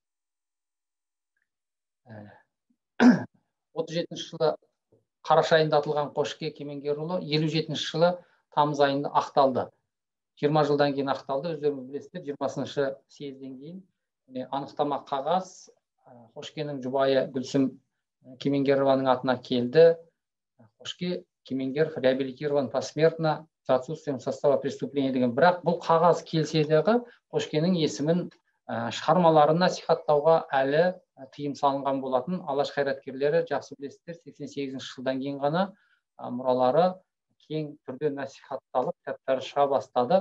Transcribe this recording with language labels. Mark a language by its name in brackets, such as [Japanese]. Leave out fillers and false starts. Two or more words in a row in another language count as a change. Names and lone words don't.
[Kazakh] 37-ші жылы қараша айында атылған Қошке Кемеңгерұлы 57-ші жылы тамыз айында ақталды. 20 жылдан кейін ақталды. Өздеріңіз білесіздер, 20-шы съезден кейін анықтама қағаз Қошкенің жұбайы Гүлсім Кемеңгерованың атына келді. [Russian] Қошке Кемеңгеров реабилитирован посмертно за отсутствием состава преступления деген. [Kazakh] Бірақ бұл қағаз келсе дағы Қошкенің есімін шығармаларын насихаттауға әлі тыйым салынған болатын. Алаш қайраткерлері жақсы білесіздер, 88-ші жылдан кейін ғана мұралары кең түрде насихатталып, кітаптары шыға бастады.